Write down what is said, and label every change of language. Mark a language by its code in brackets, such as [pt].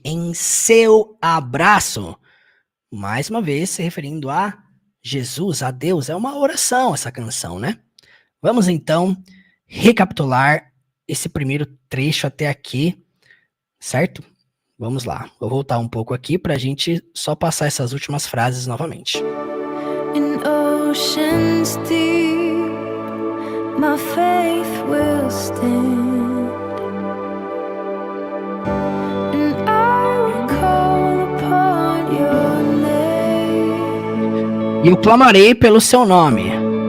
[pt] Em seu abraço. Mais uma vez, se referindo a Jesus, a Deus. É uma oração essa canção, né? Vamos então recapitular esse primeiro trecho até aqui, certo? Vamos lá, vou voltar um pouco aqui para a gente só passar essas últimas frases novamente. [en] in oceans deep, my faith will stand, and I will call upon your name. [pt] E eu clamarei pelo seu nome.